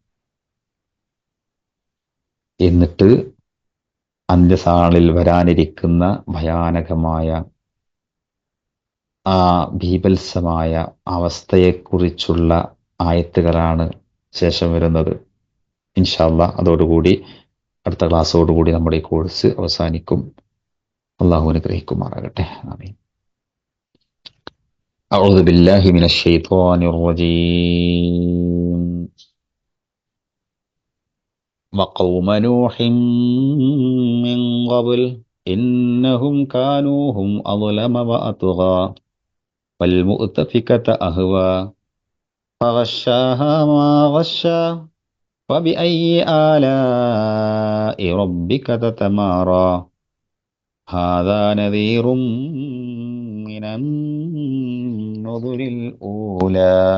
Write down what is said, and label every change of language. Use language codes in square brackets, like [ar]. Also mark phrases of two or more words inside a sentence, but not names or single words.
[ml] എന്നിട്ട് അന്ത്യസാളിൽ വരാനിരിക്കുന്ന ഭയാനകമായ ആ ബീഭത്സമായ അവസ്ഥയെക്കുറിച്ചുള്ള ആയത്തുകളാണ് ശേഷം വരുന്നത്. [ar] إن شاء الله [ml] അതോടുകൂടി അടുത്ത ക്ലാസ്സോടുകൂടി നമ്മുടെ ഈ കോഴ്സ് അവസാനിക്കും. അള്ളാഹു അനുഗ്രഹിക്കുമാറാകട്ടെ. ആമീൻ. [ar] أعوذ بالله من الشيطان الرجيم. وقوم نوح من قبل إنهم كانوا هم أظلم وأطغى والمؤتفكة أهوى فغشاها ما غشى فبأي آلاء ربك تتمارى هذا نذير من النذر الأولى.